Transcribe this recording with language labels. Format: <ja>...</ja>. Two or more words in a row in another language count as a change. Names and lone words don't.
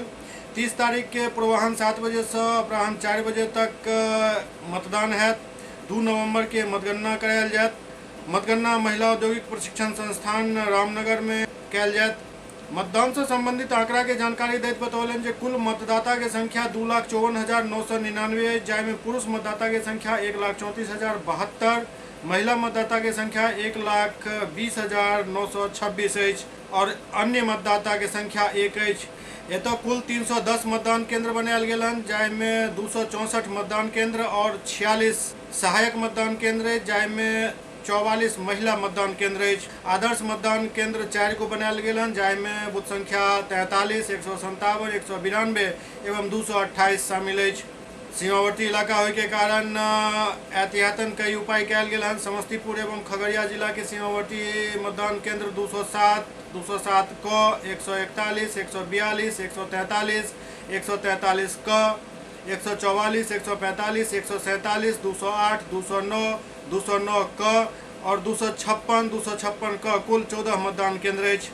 <mai>30 तारीख के पूर्वाह्न 7 बजे से अपराह्न 4 बजे तक मतदान हैत। 2 नवंबर के मतगणना करायल जायत। मतगणना महिला औद्योगिक प्रशिक्षण संस्थान रामनगर में कयल जायत। मतदान से संबंधित आंकड़ा के जानकारी दैत बतौलन जे कुल मतदाता के संख्या 2,54,999, जाहिमे पुरुष मतदाता के संख्या 1,34,072, महिला मतदाता के संख्या 1,20,926 अछि और अन्य मतदाता के संख्या 1 अछि। एतऽ कुल 310 मतदान केंद्र बनायल गेल हन, जाहिमे 264 मतदान केंद्र और 46 सहायक मतदान केंद्र, जाहिमे 44 महिला मतदान केंद्र अछि। आदर्श मतदान केंद्र 4 को बनायल गेल हन, जाहिमे बूथ संख्या 43, 157, 192 एवं 228 शामिल अछि। सीमावर्ती इलाका होय के कारण एहतियातन कई उपाय कयल गेल हन। समस्तीपुर एवं खगड़िया जिला के सीमावर्ती मतदान केंद्र 207 क, 141, 142, 143, 143 क, 144, 145, 147, 208, 209, 209 क और 256 क कुल 14 मतदान केंद्र अछि।</mai>